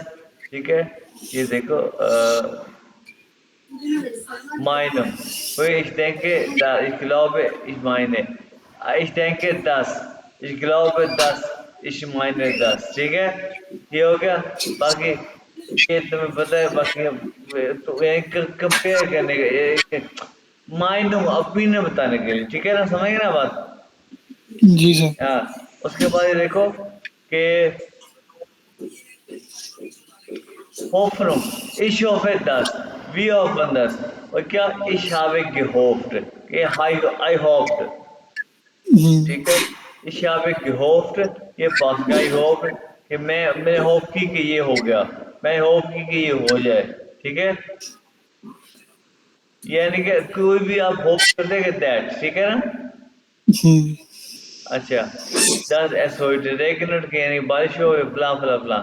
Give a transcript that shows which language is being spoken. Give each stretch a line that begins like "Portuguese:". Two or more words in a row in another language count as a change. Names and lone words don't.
Hindi: ठीक है ये देखो
German: meine, ich denke, ich glaube, ich meine, ich denke das, ich glaube das, ich meine das,
Hindi: ठीक है ये हो गया। बाकी ये तुम्हें पता है, बाकी तो कंपेयर करने का ये
English: mind opinion
Hindi: बताने के लिए, ठीक है ना, समझ गए ना बात? जी सर। हाँ उसके बाद ये देखो कि
German: Hoffnung, ich hoffe das, wir hoffen das,
Hindi: और क्या
German: ich habe gehofft,
Hindi: कि
English: I hoped,
Hindi: ठीक है
German: ich habe gehofft,
Hindi: ये पास का
English: I hoped
Hindi: कि मैंने होप की कि ये हो गया, मैं होप की कि ये हो जाए, ठीक है यानी कि कोई भी आप होप कर देंगे दैट, ठीक है ना। अच्छा 10 ऐसा रेगनेट के यानी बारिश हो ब्ला ब्ला ब्ला।